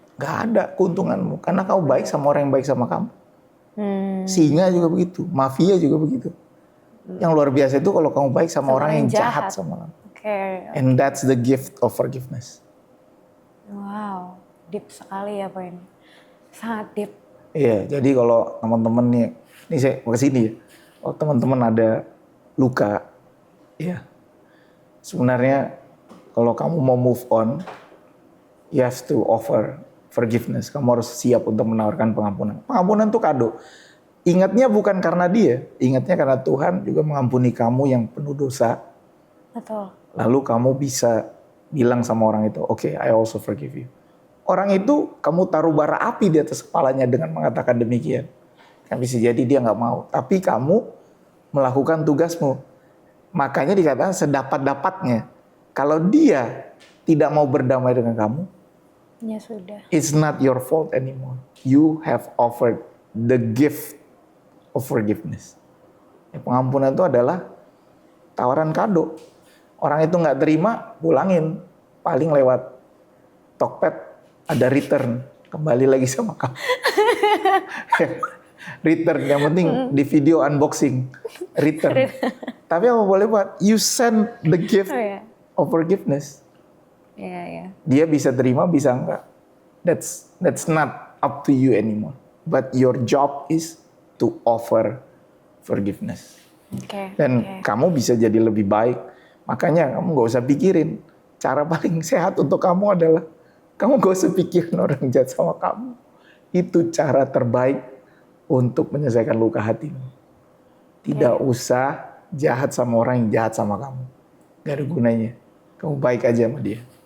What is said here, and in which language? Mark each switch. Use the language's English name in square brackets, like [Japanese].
[Indonesian] Gak ada keuntunganmu karena kamu baik sama orang yang baik sama kamu. Singa juga begitu, mafia juga begitu. Yang luar biasa itu kalau kamu baik sama orang yang jahat sama kamu. [English] And that's the gift of forgiveness. [Indonesian] Wow, deep sekali ya Pak ini. Sangat deep. Iya, jadi kalau teman-teman nih, ini saya kesini ya. Oh teman-teman ada luka, ya. Sebenarnya kalau kamu mau [English] move on, you have to offer forgiveness. [Indonesian] Kamu harus siap untuk menawarkan pengampunan. Pengampunan itu kado. Ingatnya bukan karena dia, ingatnya karena Tuhan juga mengampuni kamu yang penuh dosa. Betul. Lalu kamu bisa bilang sama orang itu, okay, [English] I also forgive you. [Indonesian] Orang itu kamu taruh bara api di atas kepalanya dengan mengatakan demikian. Kan bisa jadi dia nggak mau. Tapi kamu melakukan tugasmu. Makanya dikatakan sedapat-dapatnya. Kalau dia tidak mau berdamai dengan kamu, ya sudah. [English] It's not your fault anymore. You have offered the gift of forgiveness. [Indonesian] Pengampunan itu adalah tawaran kado. Orang itu nggak terima, pulangin. Paling lewat Tokped. Ada return, kembali lagi sama kamu. Return, yang penting di video unboxing, return. Tapi apa boleh buat? [English] You send the gift of forgiveness. [Indonesian] Dia bisa terima, bisa enggak. [English] That's not up to you anymore. But your job is to offer forgiveness. [Indonesian] Dan kamu bisa jadi lebih baik. Makanya kamu nggak usah pikirin. Cara paling sehat untuk kamu adalah kamu gak usah pikirin orang jahat sama kamu. Itu cara terbaik untuk menyelesaikan luka hatimu. Tidak usah jahat sama orang yang jahat sama kamu. Gak ada gunanya. Kamu baik aja sama dia.